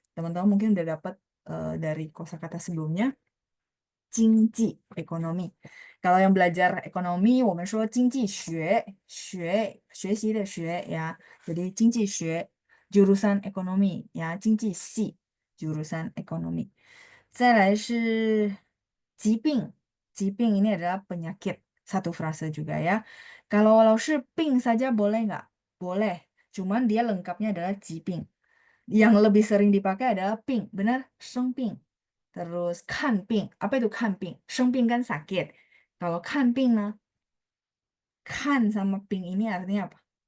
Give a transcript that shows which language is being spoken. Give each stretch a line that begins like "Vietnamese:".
Indonesian: Teman-teman mungkin udah dapat dari kosakata sebelumnya. 经济 ekonomi. Kalau yang belajar ekonomi,
Chinese: 我们说经济学，学习的学 ya.
Indonesian: Jadi 经济学 jurusan ekonomi ya, 经济系 jurusan ekonomi.
Chinese: 再来是疾病，疾病
Indonesian: ini adalah penyakit. Satu frase juga ya. Kalau 老师病 saja boleh nggak? Boleh. Cuman dia lengkapnya adalah 疾病. Yang lebih sering dipakai adalah 病, benar? 生病.Terus 看病.Apa itu 看病? 生病 kan sakit. Kalau 看病 呢?看 sama 病 ini artinya apa?